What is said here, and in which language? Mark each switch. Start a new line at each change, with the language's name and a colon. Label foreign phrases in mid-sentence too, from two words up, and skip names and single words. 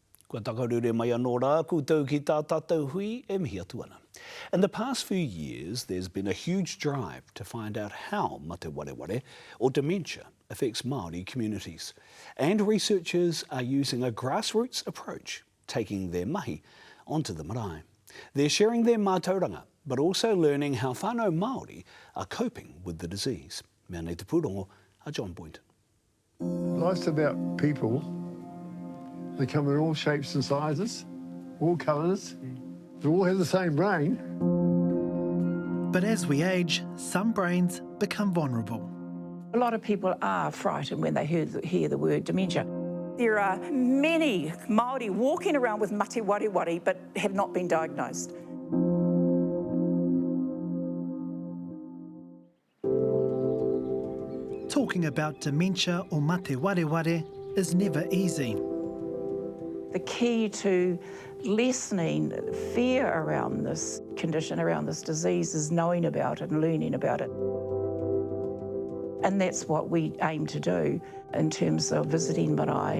Māori: Kua takarure mai anō rā, koutou ki tā tātou hui e mihi atu ana.
English: In the past few years, there's been a huge drive to find out how
Māori: mate wareware,
English: or dementia, affects Māori communities. And researchers are using a grassroots approach, taking their mahi onto the marae. They're sharing their mātauranga, but also learning how
Māori: whānau Māori
English: are coping with the disease.
Māori: Mea nei te pūrongo a John Boynton.
English: Life's about people. They come in all shapes and sizes, all colours. They all have the same brain. But as we age, some brains become vulnerable. A lot of people are frightened when they hear the word dementia. There are many Māori walking around with
Māori: mate wareware
English: but have not been diagnosed. Talking about dementia or
Māori: mate wareware
English: is never easy. The key to lessening fear around this condition, around this disease, is knowing about it and learning about it. And that's what we aim to do in terms of visiting marae.